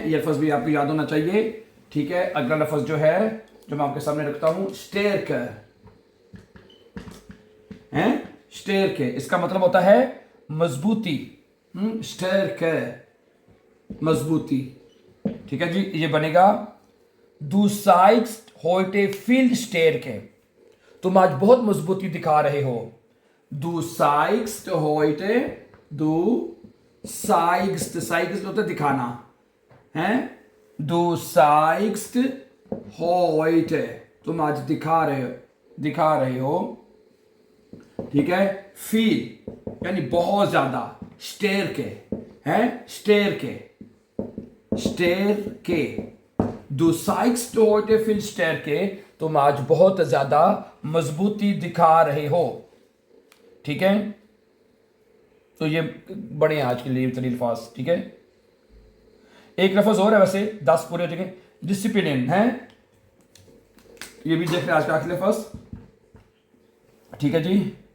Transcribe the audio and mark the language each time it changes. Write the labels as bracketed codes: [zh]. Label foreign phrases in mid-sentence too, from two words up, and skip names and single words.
[ur] یہ لفظ بھی آپ کو یاد ہونا چاہیے، ٹھیک ہے۔ اگلا لفظ جو ہے، جو میں آپ کے سامنے رکھتا ہوں، شٹیرکے، ہیں. شٹیرکے، اس کا مطلب ہوتا ہے مضبوطی، شٹیرکے، مضبوطی، ٹھیک ہے جی. یہ بنے گا [de] du zeigst heute viel Stärke, [ur] تم آج بہت مضبوطی دکھا رہے ہو. [de] du zeigst heute, du zeigst, zeigst [ur] ہوتا ہے دکھانا، ہیں. [de] du zeigst heute, [ur] تم آج دکھا رہے ہو، ٹھیک ہے. viel یعنی بہت زیادہ, [de] stärke, हैं, stärke, stärke, du zeigst heute viel Stärke, [ur] تم آج بہت زیادہ مضبوطی دکھا رہے ہو، ٹھیک ہے. تو یہ بڑے ہیں آج کے لیے تریل فاس، ٹھیک ہے. ایک لفظ اور ہے، ویسے 10 پورے ہو چکے. ڈسپلن، ہے، یہ بھی دیکھ رہے ہیں آج کا آخری لفظ، ٹھیک ہے جی.